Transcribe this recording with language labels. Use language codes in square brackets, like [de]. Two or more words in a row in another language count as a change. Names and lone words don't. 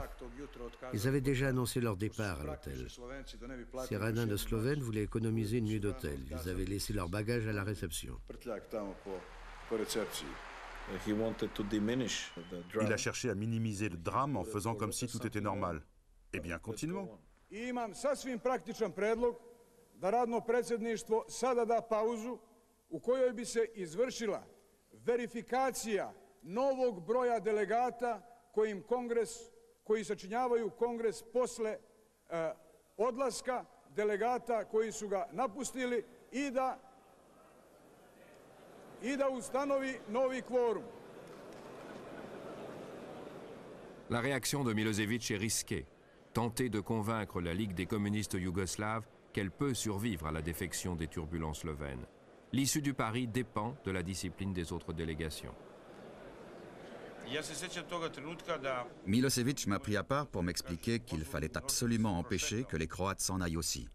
[fr] Ils avaient déjà annoncé leur départ à l'hôtel. Ces radins de Slovènes voulaient économiser une nuit d'hôtel. Ils avaient laissé leurs bagages à la réception. Il a cherché à minimiser le drame en faisant comme si tout était normal. Eh bien, continuons. [sr] Imam sasvim praktičan predlog da radno predsjedništvo sada da pauzu u kojoj bi se izvršila verifikacija novog broja delegata koji sačinjavaju kongres posle odlaska delegata koji su ga napustili i da ustanovi novi kvorum. [fr] La réaction de Milosevic est risquée. Tenter de convaincre la Ligue des communistes yougoslaves qu'elle peut survivre à la défection des turbulents slovènes. L'issue du pari dépend de la discipline des autres délégations. Milosevic m'a pris à part pour m'expliquer qu'il fallait absolument empêcher que les Croates s'en aillent aussi.